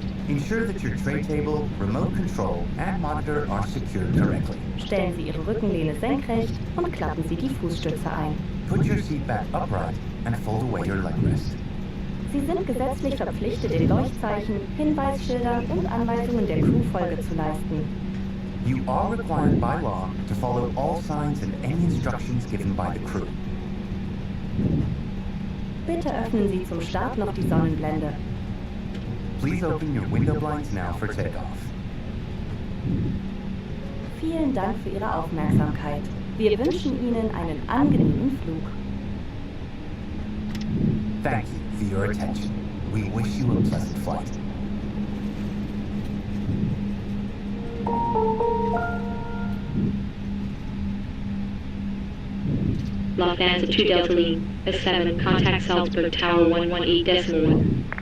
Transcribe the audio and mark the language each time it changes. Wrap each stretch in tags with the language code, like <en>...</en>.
<en>Ensure that your tray table, remote control, and monitor are secured correctly.</en> <de>Stellen Sie Ihre Rückenlehne senkrecht und klappen Sie die Fußstütze ein.</de> <en>Put your seat back upright and fold away your leg rest.</en> <de>Sie sind gesetzlich verpflichtet, den Leuchtzeichen, Hinweisschildern und Anweisungen der Crew Folge zu leisten.</de> <en>You are required by law to follow all signs and any instructions given by the crew.</en> <de>Bitte öffnen Sie zum Start noch die Sonnenblende.</de> <en>Please open your window blinds now for takeoff.</en> <de>Vielen Dank für Ihre Aufmerksamkeit. Wir wünschen Ihnen einen angenehmen Flug.</de> <en>Thank you for your attention. We wish you a pleasant flight. Lufthansa 2 Delta Lima, S7, contact Salzburg Tower 118.1.</en>